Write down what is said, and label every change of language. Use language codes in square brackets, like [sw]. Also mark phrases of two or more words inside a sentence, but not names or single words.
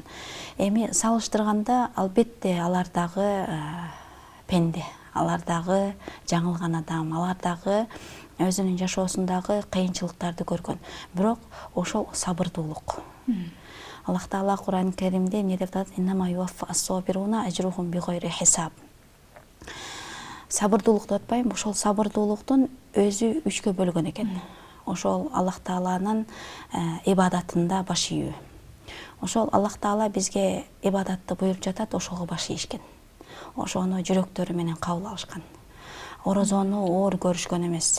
[ky] Эми салыштырганда албетте алар дагы пенде, алар дагы жаңылган адам, алар дагы өзүнүн жашоосундагы кыйынчылыктарды көргөн. Бирок ошол сабырдуулук. Аллах Таала Куран Керимде эмне деп атат? [ar] إنما يوفى الصابرون أجرهم بغير حساب. [ky] Сабырдуулукту атпайм, ошол сабырдуулуктун өзү үчкө бөлгөн экен. Ошол Аллах Тааланын ибадатында баш ийүү. Ошол Аллах Таала бизге ибадатты буйруп жатат, ошого баш ийишкен. Ошону жүрөктөрү менен кабыл алышкан. Орозону оор көрүшкөн эмес.